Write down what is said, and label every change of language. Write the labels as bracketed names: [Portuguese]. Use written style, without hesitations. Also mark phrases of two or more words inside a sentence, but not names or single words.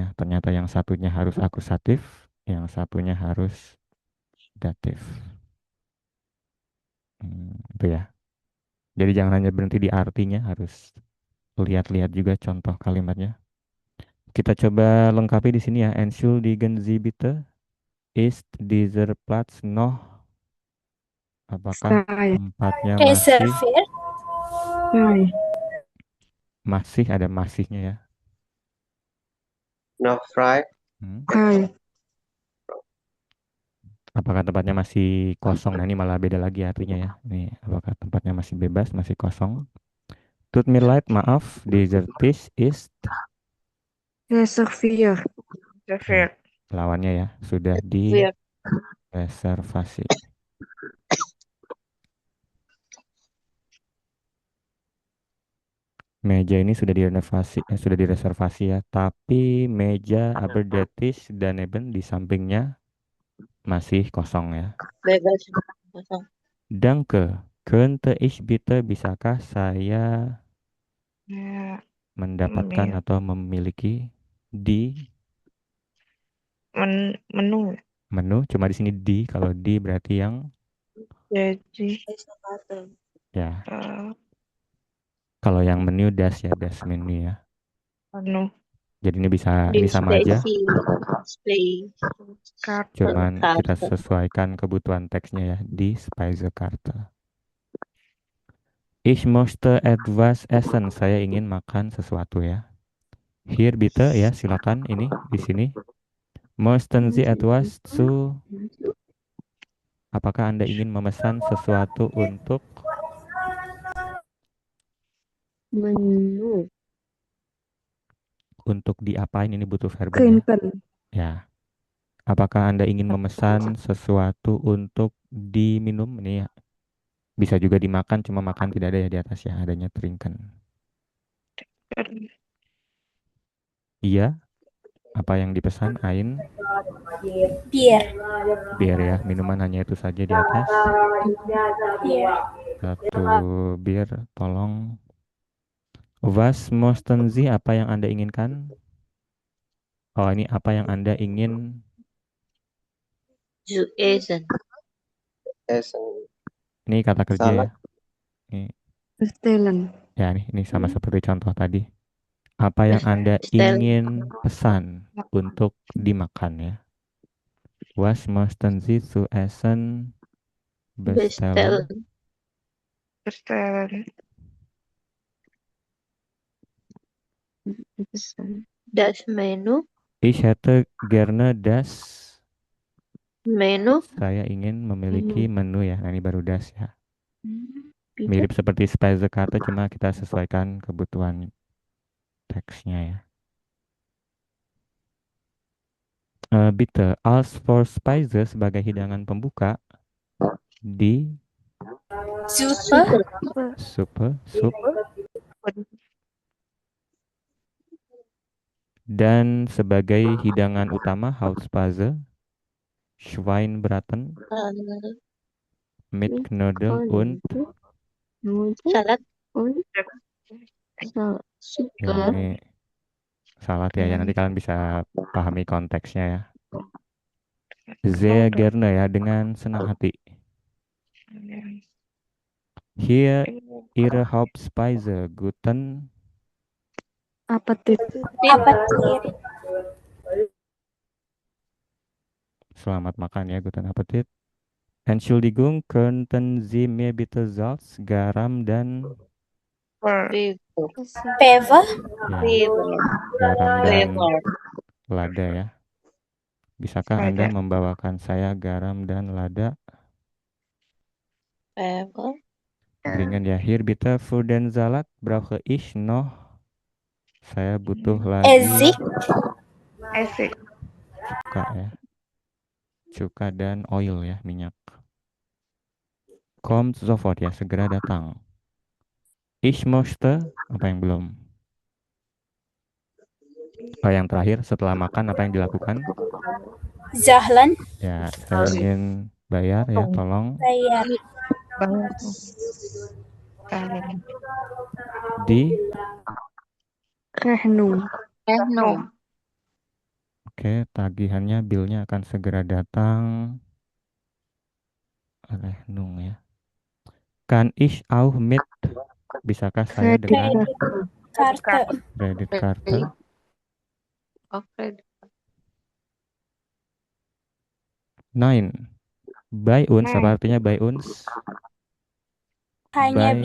[Indonesian] Ternyata yang satunya harus akusatif, yang satunya harus datif. Itu ya. Jadi jangan hanya berhenti di artinya, harus lihat-lihat juga contoh kalimatnya. Kita coba lengkapi di sini ya. [German] Entschuldigen Sie bitte, ist dieser Platz noch? [Indonesian] Apakah tempatnya masih? Reservir. Masih ada masihnya ya. [German] No fry. [Indonesian] Apakah tempatnya masih kosong? Nah ini malah beda lagi artinya ya. Nih, apakah tempatnya masih bebas, masih kosong? [German] Tut mir leid, maaf, dieser Tisch ist Reservir. Reservir. [Indonesian] lawannya ya, sudah Iya. direservasi. Meja ini sudah direservasi ya, tapi meja [German] aber der Tisch daneben [Indonesian] di sampingnya masih kosong ya. Bebas. Kosong. [German] Danke, könnte ich bitte, [Indonesian] bisakah saya Ya. mendapatkan atau memiliki di Menu. menu, cuma di sini di, kalau di berarti yang Jadi. ya. Kalau yang menu das ya, [German] das menu [Indonesian] ya. Menu. Jadi ini sama aja. Display. Cuman kita sesuaikan kebutuhan teksnya ya di Speisekarte. [German] Ich möchte etwas essen. [Indonesian] Saya ingin makan sesuatu ya. [German] Hier bitte [Indonesian] ya, silakan ini di sini. [German] Möchten Sie etwas zu? [Indonesian] Apakah Anda ingin memesan sesuatu untuk Menu. diapain, ini butuh verbnya. Ya. Apakah Anda ingin memesan sesuatu untuk diminum? Ini ya. Bisa juga dimakan, cuma makan tidak ada ya di atas ya, adanya trinken. Iya. Apa yang dipesan? Ein Bir. bir ya, minuman hanya itu saja di atas. Bir. Satu bir, tolong. [German] Was möchten Sie, [Indonesian] apa yang Anda inginkan? Oh, ini apa yang Anda ingin? [German] Zu essen. [Indonesian] Essen. Ini kata kerja ya. Salad. Ini, Bestellen. ya, ini sama seperti contoh tadi. Apa yang Anda Bestellen. ingin pesan untuk dimakan ya? [German] Was möchten Sie zu essen bestellen? [Indonesian] Bestellen. Bestellen. Bestellen. [German] Das Menu. Ich hätte gerne das. [Indonesian] Menu. Saya ingin memiliki menu ya. Nah, ini baru das ya. Bitte. Mirip seperti Speisekarte, cuma kita sesuaikan kebutuhan teksnya ya. [German] Bitte, als Vorspeise [Indonesian] sebagai hidangan pembuka di Suppe. sup dan sebagai hidangan utama [German] Hauptspeise Schweinbraten mit Knödel und [Indonesian] Salad. Und ya, ini salad ya. Nanti kalian bisa pahami konteksnya ya. [German] Sehr gerne [Indonesian] ya, dengan senang hati. [German] Hier Ihre Hauptspeise. Guten Appetit. Appetit. [Indonesian] Selamat makan ya, [German] guten Appetit. Entschuldigung, könnten Sie mir bitte Salz, [Indonesian] garam dan Pfeffer. ya, garam dan Pfeffer. lada ya. Bisakah Anda membawakan saya garam dan lada? Pfeffer. Dringend ya. [German] Hier bitte für den Salat brauche ich noch. [Indonesian] Saya butuh lagi Essig. Essig. cuka ya. Cuka dan oil ya, minyak. [German] Kommt sofort [Indonesian] ya, segera datang. [German] Ich möchte, [Indonesian] apa yang belum? Oh, yang terakhir setelah makan apa yang dilakukan? Zahlen. Ya, saya ingin bayar ya, tolong Bayar. di. Rechnung. Rechnung. Oke, tagihannya, billnya akan segera datang. [German] Rechnung ya. Kan ich auch mit? [Indonesian] Bisakah saya dengan Karte. kredit card? Oke. Nein. [German] By uns, [Indonesian] apa artinya [German] by uns? [Indonesian] Hanya